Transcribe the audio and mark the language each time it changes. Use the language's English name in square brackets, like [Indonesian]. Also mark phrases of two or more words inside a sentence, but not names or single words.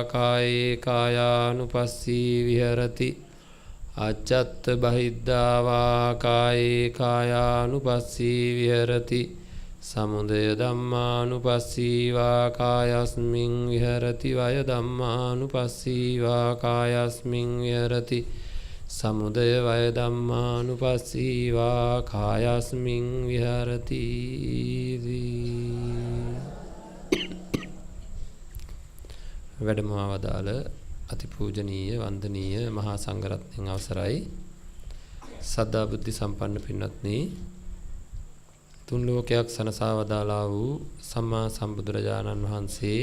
[Pali] කායේ කායානුපස්සී විහෙරති අජ්ජත් බහිද්ධා වා කායේ කායානුපස්සී විහෙරති සමුදය ධම්මානුපස්සී වා කායස්මින් විහෙරති වය ධම්මානුපස්සී වා කායස්මින් විහෙරති සමුදය වය ධම්මානුපස්සී වා කායස්මින් විහරති [Sinhala] වැඩමවා වදාළ අතිපූජනීය වන්දනීය මහා සංඝරත්නයන් අවසරයි සද්ධා බුද්ධ සම්පන්න පින්වත්නි තුන් ලෝකයක් සනසා වදාළා වූ සම්මා සම්බුදුරජාණන් වහන්සේ